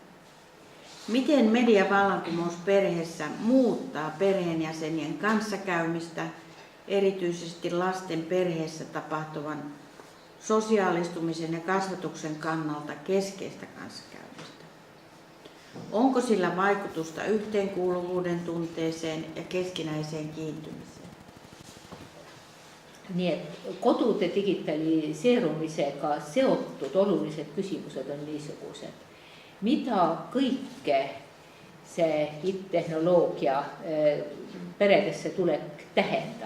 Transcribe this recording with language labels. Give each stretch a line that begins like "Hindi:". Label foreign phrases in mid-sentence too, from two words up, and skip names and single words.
Finnish: Miten mediavallankumous perheessä muuttaa perheenjäsenien kanssakäymistä, erityisesti lasten perheessä tapahtuvan sosiaalistumisen ja kasvatuksen kannalta keskeistä kanssakäymistä? Onko sillä vaikutusta yhteenkuuluvuuden tunteeseen ja keskinäiseen kiintymisen?
Estonian: Nii et kodude digitaliseerumisega seotud olulised küsimused on niisugused. mida kõike see IT-tehnoloogia peredesse tulek tähendab.